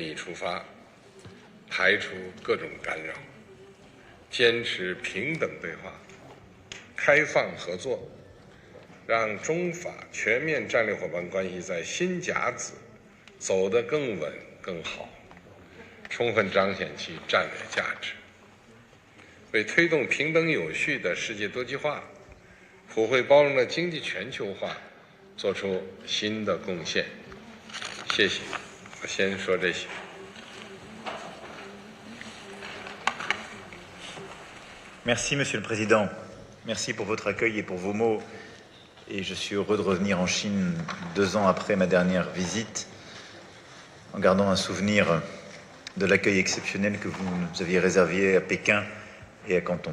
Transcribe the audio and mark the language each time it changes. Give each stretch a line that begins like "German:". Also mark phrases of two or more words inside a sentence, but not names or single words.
Chinese: 利益出发，排除各种干扰，坚持平等对话、开放合作，让中法全面战略伙伴关系在新甲子走得更稳更好，充分彰显其战略价值，为推动平等有序的世界多极化、普惠包容的经济全球化做出新的贡献。谢谢，我先说这些。
French: Merci, Monsieur le Président. Merci pour votre accueil et pour vos mots. Et je suis heureux de revenir en Chine 2 ans après ma dernière visite, en gardant un souvenir de l'accueil exceptionnel que vous nous aviez réservé à Pékin et à Canton.